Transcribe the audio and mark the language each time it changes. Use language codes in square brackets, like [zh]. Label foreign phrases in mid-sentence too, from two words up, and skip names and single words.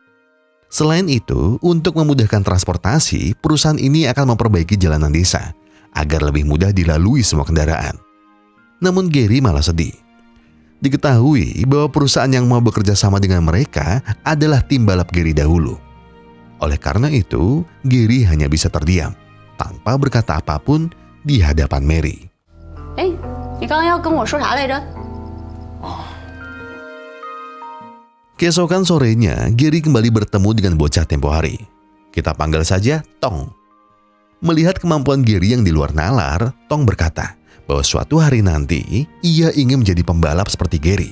[id] Selain itu, untuk memudahkan transportasi, perusahaan ini akan memperbaiki jalanan desa agar lebih mudah dilalui semua kendaraan. Namun Gary malah sedih. Diketahui bahwa perusahaan yang mau bekerja sama dengan mereka adalah tim balap Gary dahulu. Oleh karena itu, Gary hanya bisa terdiam tanpa berkata apapun di hadapan Mary. [zh] 哎，你刚刚要跟我说啥来着？ [id] Keesokan sorenya, Gary kembali bertemu dengan bocah tempo hari. Kita panggil saja Tong. Melihat kemampuan Gary yang di luar nalar, Tong berkata bahwa suatu hari nanti ia ingin menjadi pembalap seperti Gary.